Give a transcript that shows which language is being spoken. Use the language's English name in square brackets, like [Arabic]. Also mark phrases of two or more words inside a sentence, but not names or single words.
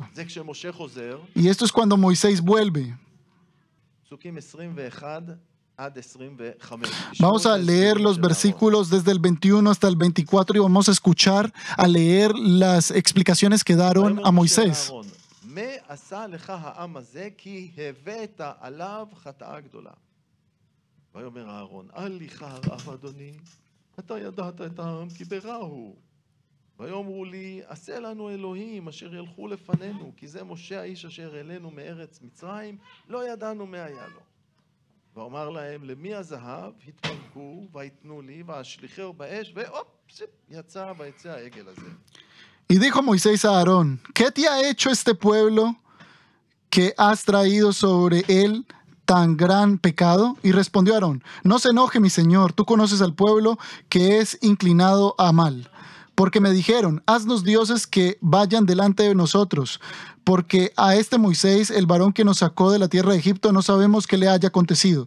[Spanish] Y esto es cuando Moisés vuelve. Vamos a leer los versículos desde el 21 hasta el 24 y vamos a escuchar, a leer las explicaciones que daron a Moisés. [Hebrew] ויאמרו לי, עשה לנו אלוהים אשר ילכו לפנינו, כי זה משה האיש אשר אלינו מארץ מצרים, לא ידענו מה היה לו. ואומר להם, למי הזהב? התפרקו ויתנו לי, ואשליחהו באש, והופ, יצא ויצא העגל הזה. [Spanish] Y dijo Moisés a Aarón: ¿qué te ha hecho este pueblo que has traído sobre él tan gran pecado? Y respondió Aarón: no se enoje, mi señor, tú conoces al pueblo que es inclinado a mal. porque me dijeron, haznos dioses que vayan delante de nosotros, porque a este Moisés, el varón que nos sacó de la tierra de Egipto, no sabemos qué le haya acontecido.